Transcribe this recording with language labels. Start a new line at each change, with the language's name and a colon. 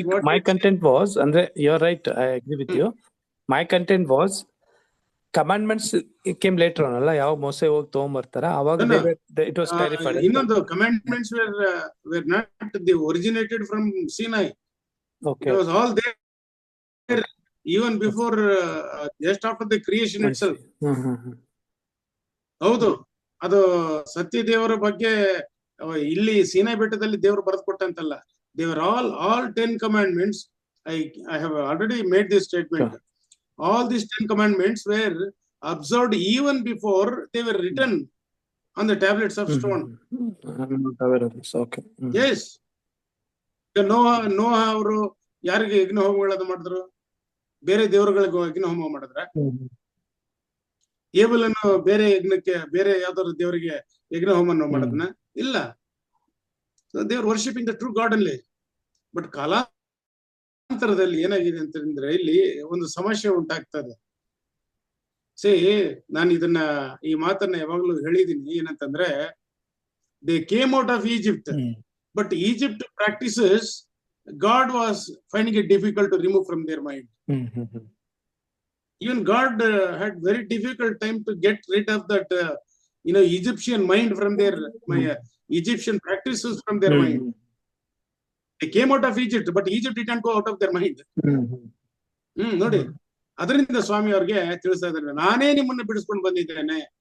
English: My content was,
Kannada: ಅಂದ್ರೆ
English: you're right, I agree with you. My content was commandments came later on
Kannada: ಅಲ್ಲ, ಯಾವ ಮೋಸೆ ಹೋಗಿ ತಗೊಂಡ್ಬರ್ತಾರ ಅವಾಗ
English: it was clarified.
Kannada: ಇನ್ನೊಂದು
English: commandments were not the originated from Sinai. Okay. It was all there even before, just after the creation itself.
Kannada: ಹೌದು, ಅದು ಸತ್ಯ ದೇವರ ಬಗ್ಗೆ ಇಲ್ಲಿ ಸೀನಾಯಿ ಬೆಟ್ಟದಲ್ಲಿ ದೇವರು ಬರೆದು ಕೊಟ್ಟಂತಲ್ಲ.
English: They were all 10 commandments. I have already made this statement. Sure. All these 10 commandments were observed even before they were written on the tablets of stone. I'm not aware of this. Okay. Yes.
Kannada: ನೋಹ ಅವರು ಯಾರಿಗೆ ಯಜ್ಞ ಹೋಮಗಳನ್ನ ಮಾಡಿದ್ರು? ಬೇರೆ ದೇವರುಗಳಿಗೆ ಯಜ್ಞ ಹೋಮ ಮಾಡಿದ್ರ? ಏಬಲನ್ನು ಬೇರೆ ಯಜ್ಞಕ್ಕೆ, ಬೇರೆ ಯಾವ್ದಾದ್ರು ದೇವರಿಗೆ ಯಜ್ಞ ಹೋಮವನ್ನು ಮಾಡದ್ನ? ಇಲ್ಲ.
English: They are worshipping the true God only.
Kannada: But ಕಾಲಾಂತರದಲ್ಲಿ ಏನಾಗಿದೆ ಅಂತಂದ್ರೆ ಇಲ್ಲಿ ಒಂದು ಸಮಸ್ಯೆ ಉಂಟಾಗ್ತದೆ. ನಾನು ಈ ಮಾತನ್ನ ಯಾವಾಗ್ಲೂ ಹೇಳಿದೀನಿ. ಏನಂತಂದ್ರೆ,
English: They came out of Egypt, but Egypt practices God was finding it difficult to remove from their mind. Even God had very difficult time to get rid of that Egyptian mind from their Egyptian practices from their mind. They came out of Egypt, but Egypt didn't go out of their mind.
Kannada: ನೋಡಿ, ಅದರಿಂದ ಸ್ವಾಮಿ ಅವ್ರಿಗೆ ತಿಳಿಸ್ತಾ ಇದ್ದಾರೆ, ನಾನೇ ನಿಮ್ಮನ್ನ ಬಿಡಿಸ್ಕೊಂಡು ಬಂದಿದ್ದೇನೆ.